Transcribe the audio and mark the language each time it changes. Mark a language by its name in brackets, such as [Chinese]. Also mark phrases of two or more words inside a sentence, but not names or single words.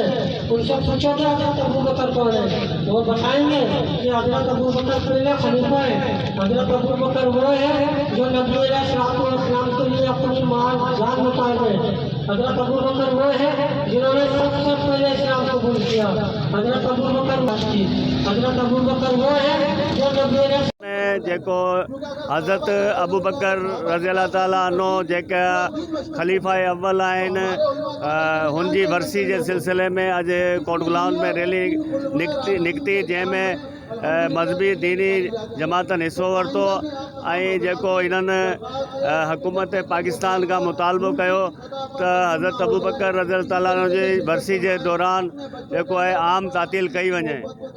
[Urdu] ان سے پوچھو کہ حضرت ابو بکر کون ہے؟ وہ بتائیں گے کہ حضرت ابو بکر پہلے خلیفہ ہے۔ حضرت ابو بکر وہ ہے جو نبی علیہ السلام کے لیے اپنی مال جان لٹا گئے۔ حضرت ابو بکر وہ ہے جنہوں نے سب سے پہلے اسلام قبول کیا۔ حضرت ابو بکر وہ ہے جو نبی علیہ [Sindhi] जेको हज़रत अबू बकर [Arabic] رضي الله تعالى عنه [Sindhi] जेका ख़लीफ़ा अव्वल आहिनि हुन जी वरसी जे सिलसिले में अॼु कोट गुलाम में रैली निकिती जंहिंमें मज़हबी दीनी जमातनि हिसो वरितो ऐं जेको इन्हनि हुकूमत पाकिस्तान खां मुतालबो कयो त हज़रत अबू बकर [Arabic] رضي الله تعالى عنه [Sindhi] जी वरसी जे दौरान जेको आहे आम तातील कई वञे।